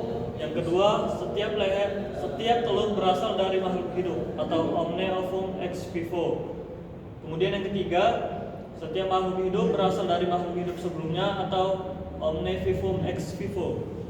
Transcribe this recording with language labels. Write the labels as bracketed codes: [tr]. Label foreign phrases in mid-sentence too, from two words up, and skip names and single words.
[id] Yang kedua, setiap telur berasal dari makhluk hidup atau [la] omne ovum ex vivo. [id] Kemudian yang ketiga, setiap makhluk hidup berasal dari makhluk hidup sebelumnya atau [la] omne vivum ex vivo.